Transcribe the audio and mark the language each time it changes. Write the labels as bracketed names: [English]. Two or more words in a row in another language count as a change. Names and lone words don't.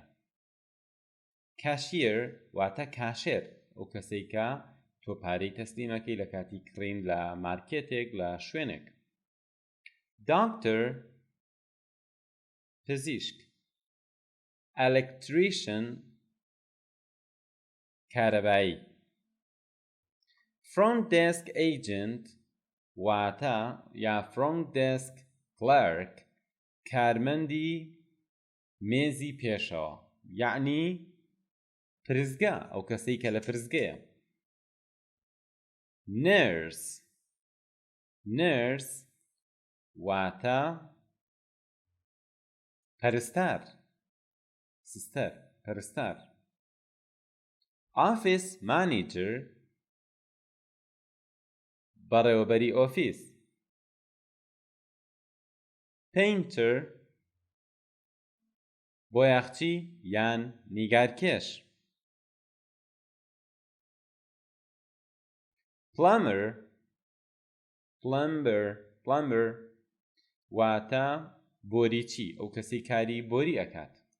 [Central Kurdish] کاشیر واتە کاشێر، ئەو کەسەی کە تۆ پارەی تەسلیمەکەی لە کاتی کڕین لە مارکێتێک لە شوێنێک. داکتەر پزیشک. ئەلێکتریشن کارەبایی. [English] front desk agent [Central Kurdish] واتە یا [English] front desk clerk [Central Kurdish] کارمەندی مێزی پێشەوە، یعنی پرزگا، ئەو کەسەی کە لە پرزگەیە. nurse واتە پەرستار، سستەر، پەرستار. [English] office manager [Central Kurdish] بەڕێوەبەری ئۆفیس. painter بۆیاغچی یان نیگارکێش. plumber واتە بۆریچی، ئەو کەسی کاری بۆری ئەکات.